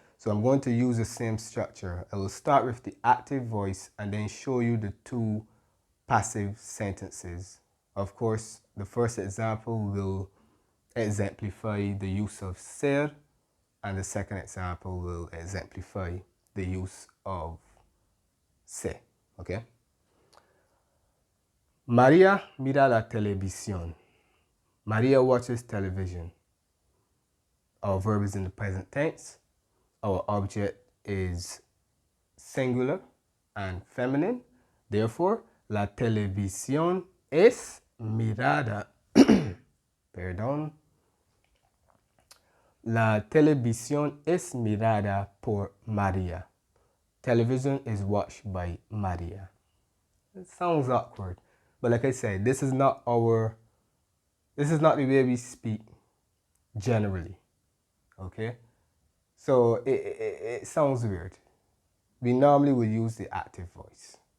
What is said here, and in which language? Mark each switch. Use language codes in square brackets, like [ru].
[en] So I'm going to use the same structure. I will start with the active voice and then show you the two passive sentences. Of course, the first example will exemplify the use of ser, and the second example will exemplify the use of se, okay? [es] María mira la televisión. [en] Maria watches television. Our verb is in the present tense. Our object is singular and feminine. Therefore, [es] la televisión es mirada. Perdón. La televisión es mirada por Maria. [en] Television is watched by Maria. It sounds awkward, but like I said, this is not the way we speak generally, okay? So it sounds weird. We normally would use the active voice.